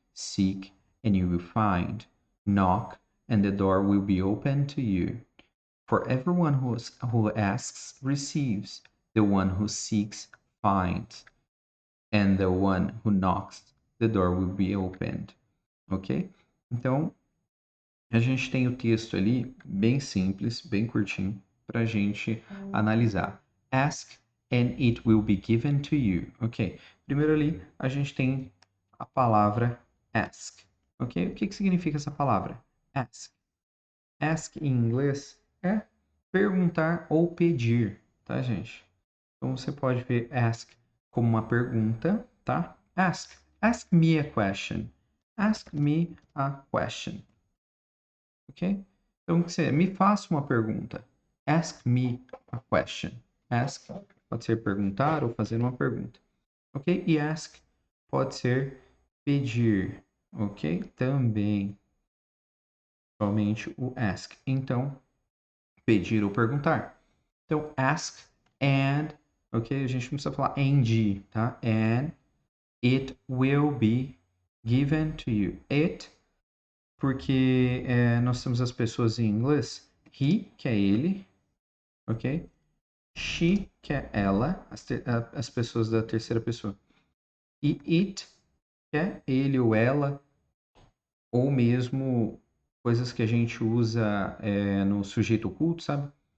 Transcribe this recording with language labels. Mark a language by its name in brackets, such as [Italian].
[English] Seek and you will find. Knock and the door will be opened to you. For everyone who asks receives, the one who seeks finds, and the one who knocks, the door will be opened. Ok? [Portuguese] Então, a gente tem o texto ali, bem simples, bem curtinho, para a gente analisar. [English] Ask and it will be given to you. Ok? [Portuguese] Primeiro ali, a gente tem a palavra ask. Ok? O que significa essa palavra? Ask. Ask em inglês é perguntar ou pedir, tá, gente? Então você pode ver ask como uma pergunta, tá? [English] Ask. Ask me a question. Ask me a question. Ok? [Portuguese] Então, me faça uma pergunta. [English] Ask me a question. [Portuguese] Ask pode ser perguntar ou fazer uma pergunta. Ok? E ask pode ser pedir. Ok? Também. Somente o ask. Então, pedir ou perguntar. Então, ask and, ok? A gente não precisa falar and, tá? [English] And it will be given to you. [Portuguese] It, porque nós temos as pessoas em inglês. He, que é ele, ok? She, que é ela, as pessoas da terceira pessoa. E it, que é ele ou ela, ou mesmo coisas que a gente usa no sujeito oculto, sabe?